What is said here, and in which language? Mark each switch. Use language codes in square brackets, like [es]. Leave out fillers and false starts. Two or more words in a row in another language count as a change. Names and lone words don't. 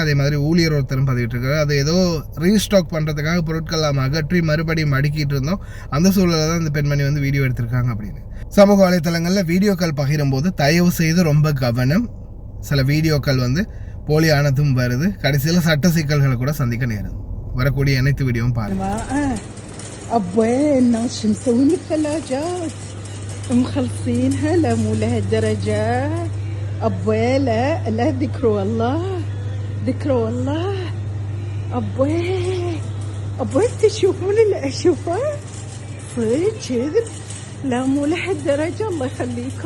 [ta] அதே மாதிரி ஊழியர் ஒருத்தரும் பதிவிட்டிருக்கிறார். அது ஏதோ ரீஸ்டாக் பண்ணுறதுக்காக பொருட்கள் எல்லாம் அகற்றி மறுபடியும் அடுக்கிட்டு இருந்தோம், அந்த சூழலில் தான் இந்த பெண்மணி வீடியோ எடுத்திருக்காங்க அப்படின்னு. சமூக வலைத்தளங்களில் வீடியோக்கள் பகிரும்போது தயவு செய்து ரொம்ப கவனம். சில வீடியோக்கள் போலியானதும் வருது, கடைசியில் சட்ட சிக்கல்களை கூட சந்திக்க நேருது. வரக்கூடிய அனைத்து வீடியோவும் பாருங்க. [ar] أبوي لا ذكروا الله أبوي تشوفون اللي أشوفه صدق كذب، لا مو لهالدرجة الله يخليكم.